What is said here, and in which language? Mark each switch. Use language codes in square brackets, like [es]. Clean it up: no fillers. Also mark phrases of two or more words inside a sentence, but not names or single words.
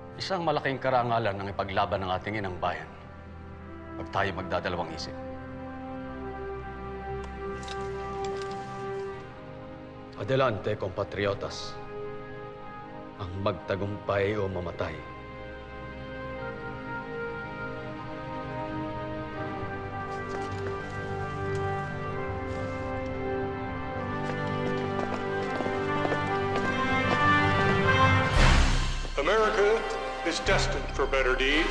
[tl] Isang malaking karangalan ng ipaglaban ng ating inang bayan pag tayo magdadalawang isip. [es] Adelante, compatriotas. [tl] Ang magtagumpay o mamatay. [en] America is destined for better deeds.